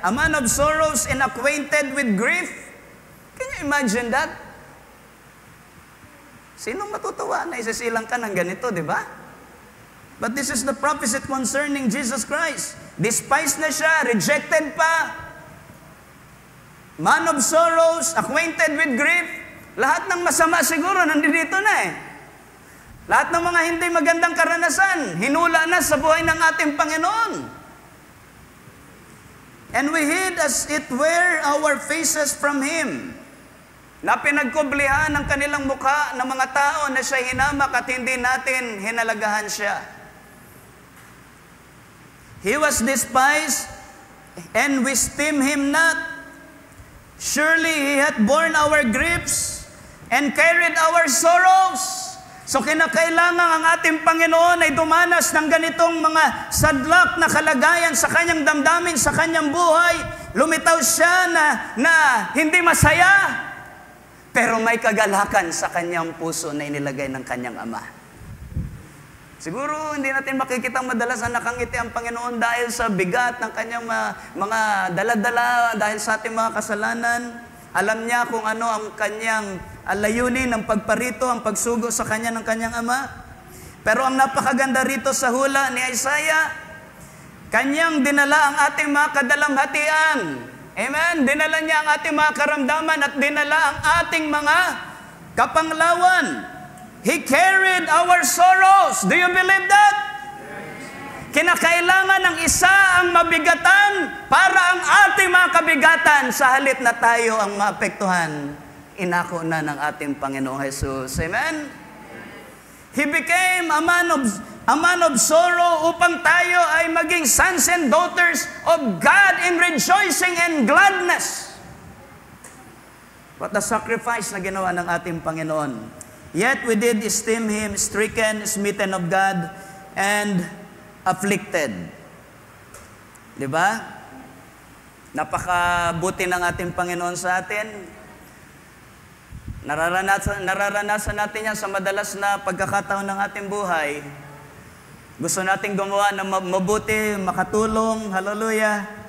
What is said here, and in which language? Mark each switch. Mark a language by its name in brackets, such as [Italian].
[English] A man of sorrows and acquainted with grief. Can you imagine that? [Filipino] Sinong matutuwa na isasilang ka ng ganito, di ba? [English] But this is the prophecy concerning Jesus Christ. Despised na siya, rejected pa. Man of sorrows, acquainted with grief. [Filipino] Lahat ng masama siguro nandito na eh. Lahat ng mga hindi magandang karanasan, hinula na sa buhay ng ating Panginoon. [English] And we hid as it were our faces from Him. [Filipino] Na pinagkublihan ng kanilang mukha ng mga tao na siya hinamak at hindi natin hinalagahan siya. [English] He was despised and we esteem Him not. Surely He hath borne our griefs and carried our sorrows. [Filipino] So kinakailangan ang ating Panginoon ay dumanas ng ganitong mga sadlak na kalagayan sa kanyang damdamin, sa kanyang buhay. Lumitaw siya na hindi masaya, pero may kagalakan sa kanyang puso na inilagay ng kanyang Ama. Siguro hindi natin makikitang madalas na nakangiti ang Panginoon dahil sa bigat ng kanyang mga dala-dala, dahil sa ating mga kasalanan. Alam niya kung ano ang kanyang layunin, ang pagparito, ang pagsugo sa kanya ng kanyang Ama. Pero ang napakaganda rito sa hula ni Isaiah, kanyang dinala ang ating mga kadalamhatian Amen? Dinala niya ang ating mga karamdaman at dinala ang ating mga kapanglawan. [English] He carried our sorrows. Do you believe that? [Filipino] Kinakailangan ng isa ang mabigatan para ang ating mga kabigatan sa halip na tayo ang maapektuhan. Inako na ng ating Panginoong Jesus. Amen? [English] He became a man of sorrow [Filipino] upang tayo ay maging [English] sons and daughters of God in rejoicing and gladness. What a sacrifice [Filipino] na ginawa ng ating Panginoon. [English] Yet we did esteem Him stricken, smitten of God, and afflicted. [Filipino] Diba? Napakabuti ng ating Panginoon sa atin. Nararanasan natin yan sa madalas na pagkakataon ng ating buhay. Gusto nating gumawa ng mabuti, makatulong, hallelujah.